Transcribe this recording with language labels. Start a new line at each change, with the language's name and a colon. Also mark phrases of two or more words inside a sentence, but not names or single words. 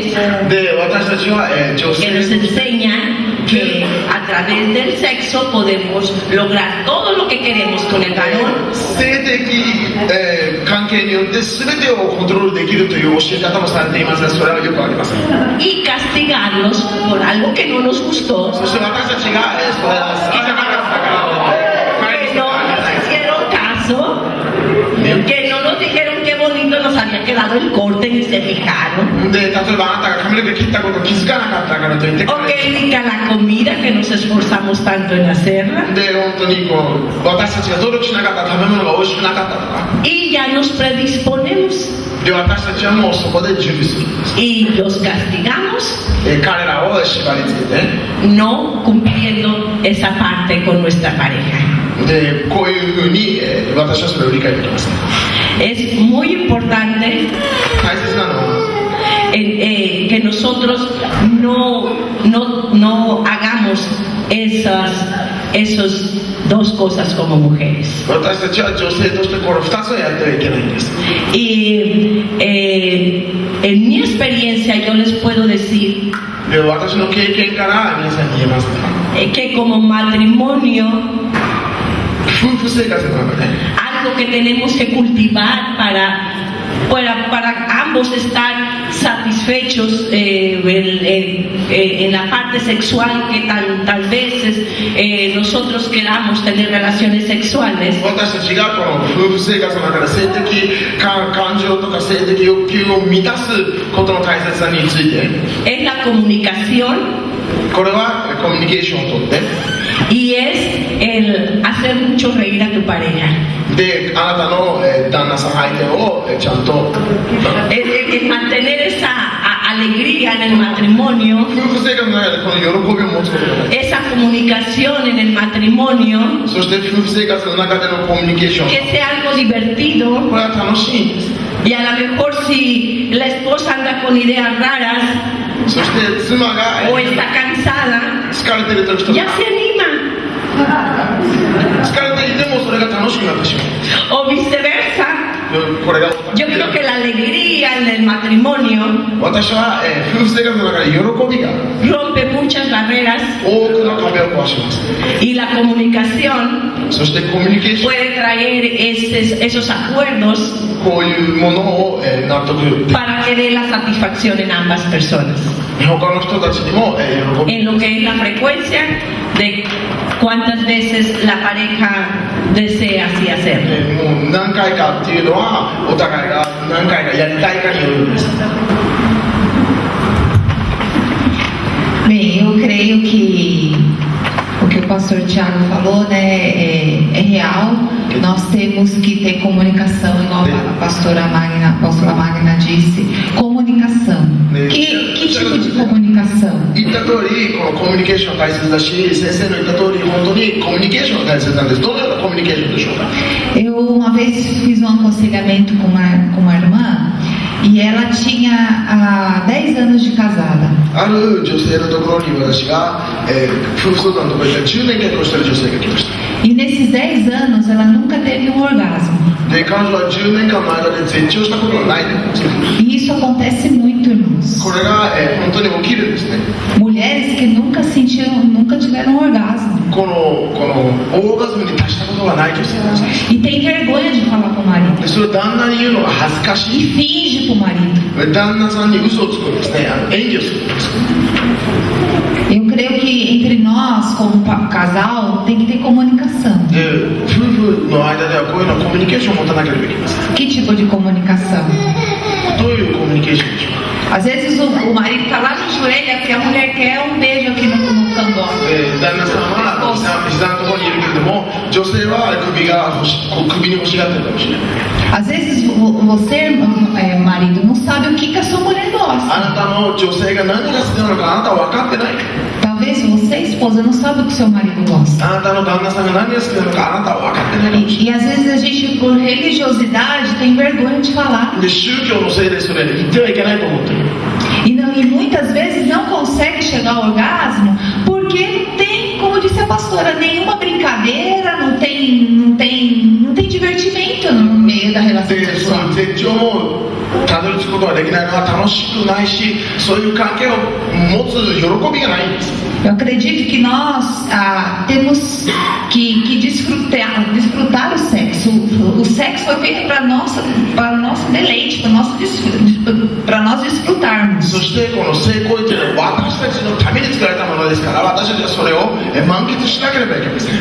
Japanese: で私たちは、女
Spanish: que nos
Japanese: 性
Spanish: enseñan que a través del sexo podemos lograr todo lo que queremos con el varón
Japanese: 性的、関係によって全てをコントロールできるという教え方もされていますがそれはよくありません。
Spanish: y castigarlos por algo que no nos gustó,
Japanese: そして私たちが、それは好きじゃなかったから帰り
Spanish: que no nos hicieron caso, que no nos dijeron qué bonito nos había quedado el corte ni se fijaron,
Japanese: で例えばあなたが髪の毛切ったこと気づかなかったからといって
Spanish: o que diga la comida que nos esforzamos tanto en hacerla,
Japanese: で本当にこう私たちが努力しなかった食べ物が美味しくなかったとか
Spanish: y ya nos predisponemos
Japanese: で私たちはもうそこで準備するんです。
Spanish: y los castigamos
Japanese: 彼らを縛り付けて
Spanish: no cumpliendo esa parte con nuestra pareja.
Japanese: でこういうふうに、私はそれを理解できません。
Spanish: Es muy importante
Japanese: 大切なのは
Spanish: que nosotros no hagamos esas dos cosas como mujeres.
Japanese: 私たちは女性としてこの2つはやってはいけないんです。
Spanish: Y en mi experiencia yo les puedo decir
Japanese: で私の経験から皆さんに言えますね。
Spanish: que como matrimonio
Japanese: 夫婦生活の中で
Spanish: algo que tenemos que cultivar para ambos estar satisfechos en la parte sexual que tal vez nosotros queramos tener relaciones sexuales.
Japanese: 私たちがこの夫婦生活の中で性的感情とか性的欲求を満たすことの大切さについて
Spanish: Es la comunicación
Japanese: これはコミュニケーションをとって
Spanish: y es el hacer hacer mucho reír a tu pareja.
Japanese: で、あなたの、旦那さん相手を、ちゃんと
Spanish: Mantener esa alegría en el matrimonio,
Japanese: 夫婦生活の中でこの喜びを持つことが大事。
Spanish: esa comunicación en el matrimonio,
Japanese: そして夫婦生活の中でのコミュニケーション、
Spanish: que sea algo divertido.
Japanese: これは楽しいんです。
Spanish: Y a lo mejor si la esposa anda con ideas raras
Japanese: そして妻が、
Spanish: o está cansada,
Japanese: 疲れてる時とか
Spanish: ya se anima.
Japanese: 疲れていてもそれが楽しくなってしま
Spanish: O viceversa.
Japanese: う。これが
Spanish: Yo creo que la alegría en el matrimonio
Japanese: 私は、夫婦生活の中で喜びが
Spanish: rompe muchas barreras
Japanese: 多くの壁を壊します。
Spanish: y la comunicación
Japanese: そしてコミュニケーション、
Spanish: puede traer esos acuerdos
Japanese: こういうものを、納得できる。
Spanish: para que dé la satisfacción en ambas personas.
Japanese: 他の人たちにも、喜び
Spanish: En lo que es la frecuencia de cuántas veces la pareja desea así hacerlo.
Japanese: もう何回かっていうのはお互いが何回かやりたいかによるんです。
Portuguese: Bem, eu creio que o que o pastor Tiago falou, né, é real. Nós temos que ter comunicação, igual a apóstola Magna disse. Comunicação. Que tipo de comunicação?
Japanese: 言った通りこのコミュニケーション大切だし、先生の言った通り本当にコミュニケーションが大切なんです。どのようなコミュニケーションでしょうか。
Portuguese: Eu uma vez fiz um aconselhamento com uma irmã e ela tinha 10 anos de casada.
Japanese: ある女性のところに私が、夫婦相談のところで10年結婚している女性が来ました。
Portuguese: E nesses 10 anos ela nunca teve um orgasmo.
Japanese: で彼女は10年間の間で絶頂したことがないと言うんですけど、
Portuguese: E isso acontece muito, irmãos.
Japanese: これが、本当に起きるんですね。
Portuguese: Mulheres que nunca tiveram um orgasmo.
Japanese: このオーガズムに達したことがない女性なんです。
Portuguese: E tem vergonha de falar pro marido.
Japanese: でそれを旦那に言うのが恥ずかし
Portuguese: E
Japanese: い。
Portuguese: finge pro marido.
Japanese: 旦那さんに嘘をつくんですね。演技をするんです。
Portuguese: Eu creio que entre nós, como casal, tem que ter comunicação.
Japanese: で夫婦の間ではこういうのはコミュニケーションを持たなければいけません。
Portuguese: Que tipo de comunicação?
Japanese: どういうコミュニケーションでしょうか。
Portuguese: Às vezes o marido tá lá no joelho aqui, a mulher quer um beijo aqui no cangote.
Japanese: 旦那さんは膝のところにいるけれども、女性は首に欲しがってるかもしれない。
Portuguese: Às vezes você, marido, não sabe o que a sua mulher
Japanese: あ
Portuguese: gosta.
Japanese: なたの女性が何が好きなのかあなたは分かってない。
Portuguese: Talvez você, esposa, não sabe o que seu marido gosta.
Japanese: あなたの旦那さんが何が好きなのかあなたは分かってないかもしれない。
Portuguese: E às vezes a gente, por religiosidade, tem vergonha de falar.
Japanese: で宗教のせいでそれ言ってはいけないと思ってる。
Portuguese: E muitas vezes não consegue chegar ao orgasmo porque não tem, como disse a pastora, nenhuma brincadeira, não tem divertimento no meio da relação
Japanese: でそ
Portuguese: sexual.
Japanese: の絶頂もたどり着くことができないのは楽しくないし、そういう関係を持つ喜びがないんです。
Portuguese: Eu acredito que nós temos que desfrutar o sexo. O sexo foi feito para nosso deleite, para nós desfrutarmos.
Japanese: そしてこの性行為というのは私たちのために作られたものですから、私たちはそれを満喫しなければいけません。